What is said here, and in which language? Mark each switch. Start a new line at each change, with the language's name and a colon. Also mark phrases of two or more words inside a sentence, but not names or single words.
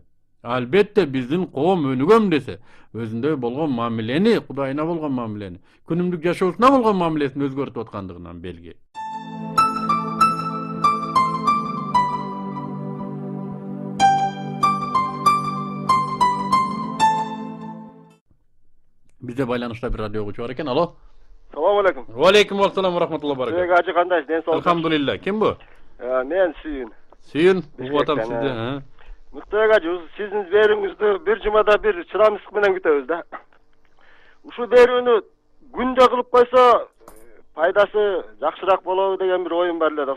Kyrgyz: Албетте биздин коом өнүгөм десе, өзүндө болгон мамилени, Кудайына болгон мамилени, күнүмдүк жашоосуна болгон мамилесин өзгөртүп аткандыгынан белги. Бизде байланышта бир радио угуучу бар экен. Алло.
Arabic: سلام عليكم. عليكم السلام ورحمة الله وبركاته.
Kyrgyz: Ажы кандай, ден соолук? Алхамдулилла. Ким бу? Мен Сүйүн. Сүйүн, угуп атам сизди. Муктар ажы, сиздин берүүңүздү бир жумада бир чыдамсыздык менен күтөбүз да. Ушул берүүнү күндө кылып койсо пайдасы жакшыраак болобу деген бир оюм бар эле да.